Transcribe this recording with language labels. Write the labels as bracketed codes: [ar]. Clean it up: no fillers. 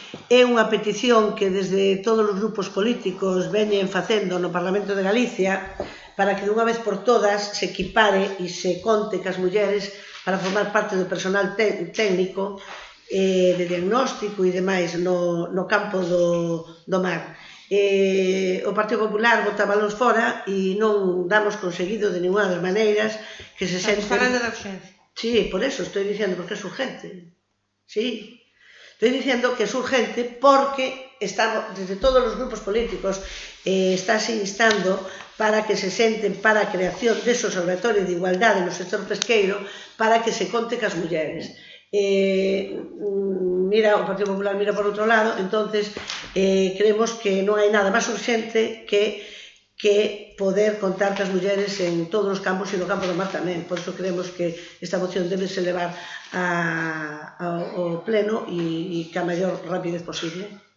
[gl] É unha petición que desde todos os grupos políticos veñen facendo no Parlamento de Galicia para que dunha vez por todas se equipare e se conte cas mulleres para formar parte do personal técnico de diagnóstico e demais no campo do mar. O Partido Popular bota balóns fora e non damos conseguido de ninguna das maneiras que se senten... Estamos falando da urxencia. [es] Sí, por eso estoy diciendo, porque es urgente. Sí, estoy diciendo que es urgente porque estamos, desde todos los grupos políticos estás instando para que se senten [gl] para a creación dese observatorio de igualdade no sector pesqueiro para que se conte cas mulleres. Mira, o Partido Popular mira por outro lado, entonces creemos que non hai nada máis urgente que poder contar cas mulleres en todos os campos e no campo do mar tamén. Por iso creemos que esta moción debe se levar ao pleno e que a maior rapidez posible.